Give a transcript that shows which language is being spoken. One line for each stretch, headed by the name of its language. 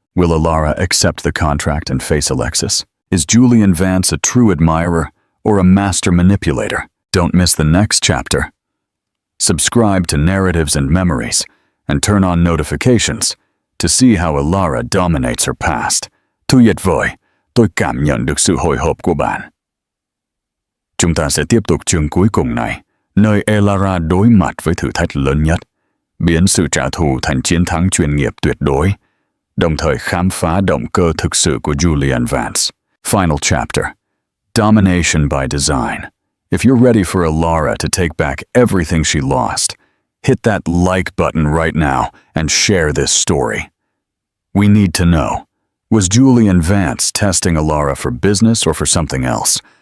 English: Will Ilara accept the contract and face Alexis? Is Julian Vance a true admirer or a master manipulator? Don't miss the next chapter. Subscribe to Narratives and Memories and turn on notifications to see how Ilara dominates her past.
Vietnamese: Tuyệt vời, tôi cảm nhận được sự hồi hộp của bạn. Chúng ta sẽ tiếp tục chương cuối cùng này, nơi Ilara đối mặt với thử thách lớn nhất, biến sự trả thù thành chiến thắng chuyên nghiệp tuyệt đối, đồng thời khám phá động cơ thực sự của Julian Vance.
English: Final chapter. Domination by design. If you're ready for Ilara to take back everything she lost, hit that like button right now and share this story. We need to know. Was Julian Vance testing Ilara for business or for something else?